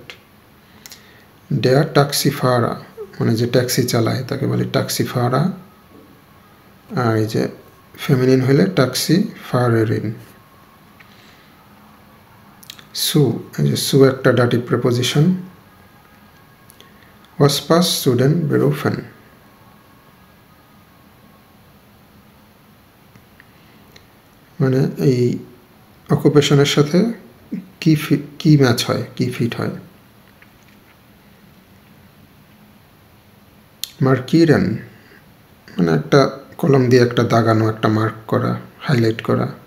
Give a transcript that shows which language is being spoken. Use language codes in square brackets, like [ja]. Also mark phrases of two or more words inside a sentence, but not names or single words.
[de] Der Taxifahrer, [bn] মানে যে ট্যাক্সি চালায় তাকে বলে ট্যাক্সিফারা। আর এই যে ফেমিনিন হইলে [de] Taxifahrerin. [bn] সু, এই যে সু একটা [en] dative preposition. [de] Was passt zu den Berufen? [bn] মানে এই অকুপেশনের সাথে কি ম্যাচ হয়, কি ফিট হয়। মার্কিরেন মানে একটা কলম দিয়ে একটা দাগানো, একটা মার্ক করা, হাইলাইট করা।